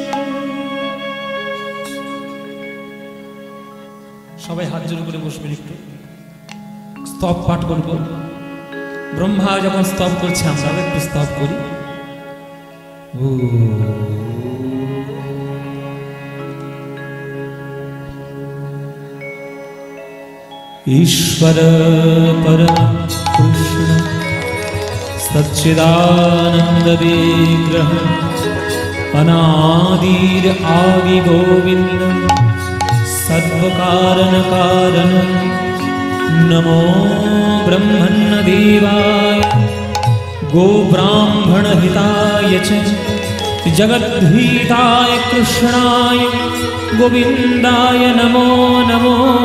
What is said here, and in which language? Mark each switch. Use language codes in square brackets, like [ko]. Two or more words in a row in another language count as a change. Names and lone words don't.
[bn] সবাই হাত জোড় করে বসবেন, একটু স্তব পাঠ করব। ব্রহ্মা যখন স্তব করছে আমরাও একটু স্তব করি। [sa] ईश्वर परम कृष्ण सच्चिदानंद विग्रह अनादिर आदि गोविंद सर्वकारण कारण नमो ब्रह्मण्य देवाय गो ब्राह्मण हिताय च जगद्धिताय कृष्णाय गोविंदाय नमो नमो।